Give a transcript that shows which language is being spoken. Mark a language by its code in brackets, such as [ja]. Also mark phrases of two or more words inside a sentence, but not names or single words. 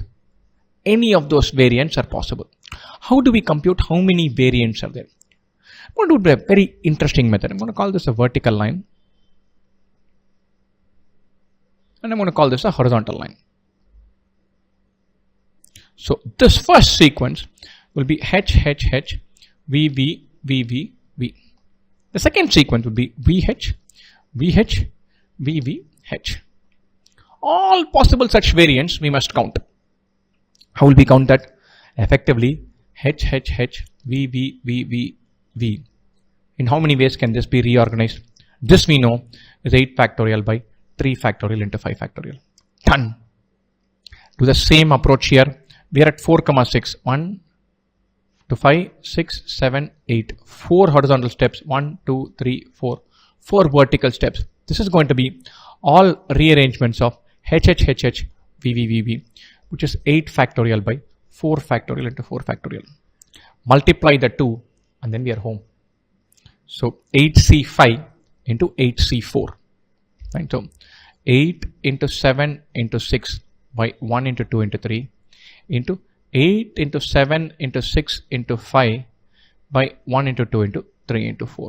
[en] Any of those variants are possible. How do we compute how many variants are there? I'm going to do a very interesting method. I'm going to call this a vertical line. And I'm going to call this a horizontal line. So this first sequence will be h, h, h, v, v, v, v, v. The second sequence will be vh, vh, v, v, h. All possible such variants we must count. How will we count that? Effectively, h, h, h, v, v, v, v, v. In how many ways can this be reorganized? This we know is 8 factorial by 3 factorial into 5 factorial. Done. Do the same approach here. We are at 4 comma 6. 1 to 5, 6, 7, 8. 4 horizontal steps. 1, 2, 3, 4. 4 vertical steps. This is going to be all rearrangements of h, h, h, h, v, v, v, v, which is 8 factorial by 4 factorial into 4 factorial. Multiply the 2 and then we are home. So 8c5 into 8c4. Right? So 8 into 7 into 6 by 1 into 2 into 3 into 8 into 7 into 6 into 5 by 1 into 2 into 3 into 4.